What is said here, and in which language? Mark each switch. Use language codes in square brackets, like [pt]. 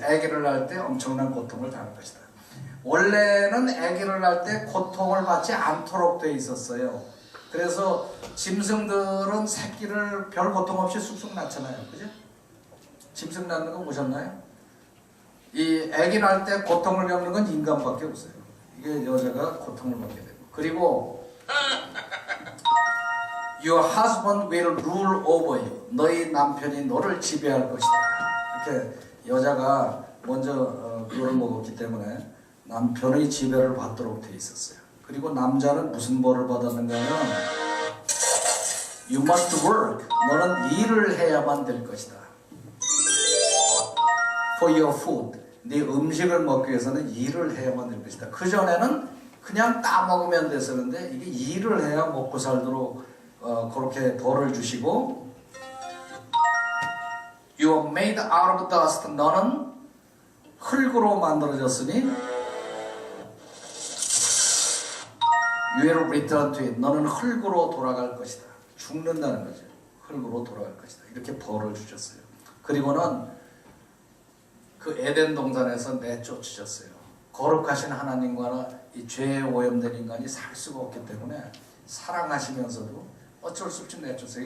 [ko] 아기를 낳을 때 엄청난 고통을 당할 것이다. 원래는 아기를 낳을 때 고통을 받지 않도록 돼 있었어요. 그래서 짐승들은 새끼를 별 고통 없이 쑥쑥 낳잖아요. 그죠? 짐승 낳는 거 보셨나요? 이 아기 낳을 때 고통을 겪는 건 인간밖에 없어요. 이게 여자가 고통을 받게 되고. 그리고 [en] Your husband will rule over you. [ko] 너희 남편이 너를 지배할 것이다. 이렇게 여자가 먼저 그걸 먹었기 때문에 남편의 지배를 받도록 돼 있었어요. 그리고 남자는 무슨 벌을 받았는가 하면 [en] You must work. [ko] 너는 일을 해야만 될 것이다. [en] For your food. [ko] 네 음식을 먹기 위해서는 일을 해야만 될 것이다. 그전에는 그냥 따먹으면 됐었는데 이게 일을 해야 먹고 살도록 그렇게 벌을 주시고 [en] You are made out of dust. [ko] 너는 흙으로 만들어졌으니 [en] You will return to it. [ko] 너는 흙으로 돌아갈 것이다. 죽는다는 거죠. 흙으로 돌아갈 것이다. 이렇게 벌을 주셨어요. 그리고는 그 에덴 동산에서 내쫓으셨어요. 거룩하신 하나님과는 이 죄에 오염된 인간이 살 수가 없기 때문에 사랑하시면서도 어쩔 수 없이 내쫓으세요.